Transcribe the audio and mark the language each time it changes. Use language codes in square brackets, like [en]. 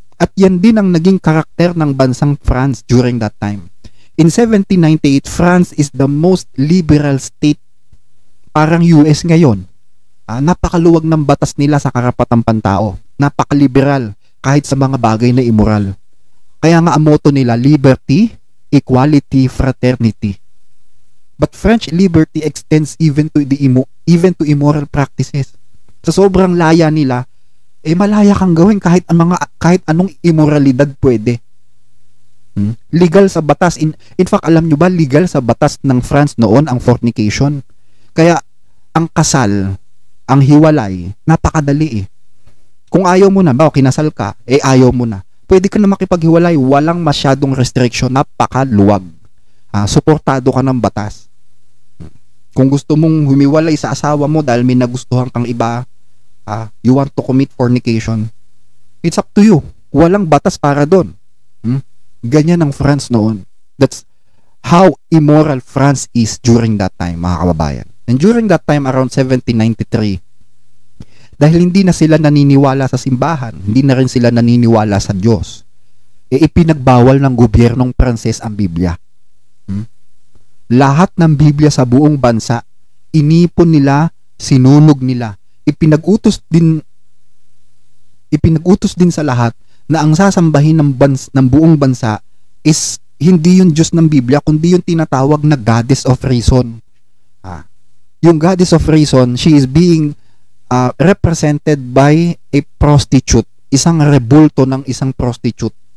[tl] At yan din ang naging karakter ng bansang France [en] during that time. In 1798, France is the most liberal state, [tl] parang US ngayon. Napakaluwag ng batas nila sa karapatang pantao. Napakaliberal kahit sa mga bagay na immoral. Kaya nga ang motto nila, liberty, equality, fraternity. [en] But French liberty extends even to immoral practices. [tl] Sa sobrang laya nila, malaya kang gawin kahit anong immoralidad pwede. Legal sa batas. In fact, alam nyo ba, legal sa batas ng France noon ang fornication. Kaya ang kasal, ang hiwalay, napakadali eh. Kung ayaw mo na, kinasal ka, ayaw mo na. Pwede ka na makipaghiwalay, walang masyadong restriction, napakaluwag. Suportado ka ng batas. Kung gusto mong humiwalay sa asawa mo dahil may nagustuhan kang iba, [en] you want to commit fornication, it's up to you. [tl] Walang batas para doon. Ganyan ang France noon. [en] That's how immoral France is during that time, [tl] mga kababayan. [en] And during that time, around 1793, [tl] dahil hindi na sila naniniwala sa simbahan, hindi na rin sila naniniwala sa Diyos, ipinagbawal ng gobyernong Pranses ang Biblia. Lahat ng Biblia sa buong bansa, inipon nila, sinunog nila. Ipinag-utos din sa lahat na ang sasambahin ng buong bansa is hindi yung Diyos ng Biblia, kundi yung tinatawag na Goddess of Reason. [en] Yung Goddess of Reason, she is being represented by a prostitute, [tl] isang rebulto ng isang prostitute.